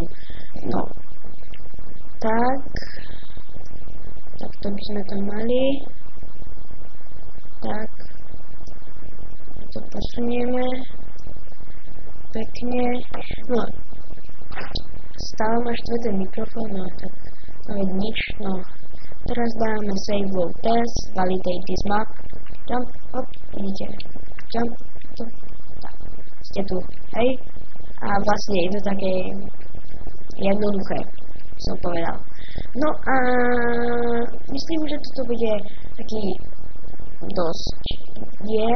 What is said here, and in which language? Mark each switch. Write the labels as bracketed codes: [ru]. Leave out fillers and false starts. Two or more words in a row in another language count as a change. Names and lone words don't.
[sk] No. Tak to by sme to mali. Tak. To posunieme. Pekne. No. Stále máš tvrdý mikrofón, no tak to je nič, no. Teraz dáme [en] save load test, validate this map. Jump, hop, [sk] vidíte. Jump, tu, tak. Ste tu, hej. A vlastne je to také jednoduché, som povedal. No a myslím, že toto bude taký dosť diel.